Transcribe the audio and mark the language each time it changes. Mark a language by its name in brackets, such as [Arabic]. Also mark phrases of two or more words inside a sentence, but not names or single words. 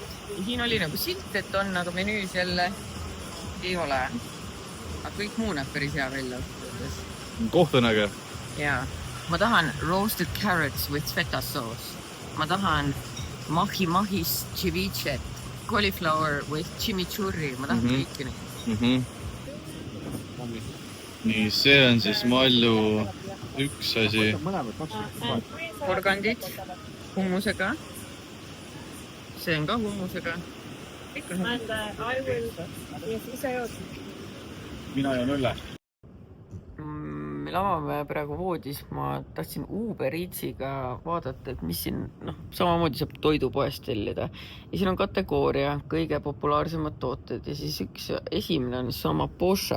[Estonian] Ja siin oli nagu silt, et on, aga menüüs jälle ei ole. Aga kõik muu näeb päris hea välja. Koht on äge. Jaa. Ma tahan [English] roasted carrots with feta sauce. [Estonian] Ma tahan mahi-mahis ceviche, [English] cauliflower with chimichurri. [Estonian] Ma tahan kõiki neid. Nii, see on siis Mallu üks asi. Porgandid hummusega. See on ka hummusega. [English] And I will... Yes, [Estonian] ise jood. Mina joon õlle. Me lavame praegu voodis. Ma tahtsin Uber Eatsiga vaadata, et mis siin, samamoodi saab toidupoest tellida. Ja siin on kategooria kõige populaarsemad tooted ja siis üks esimene on sama Posha.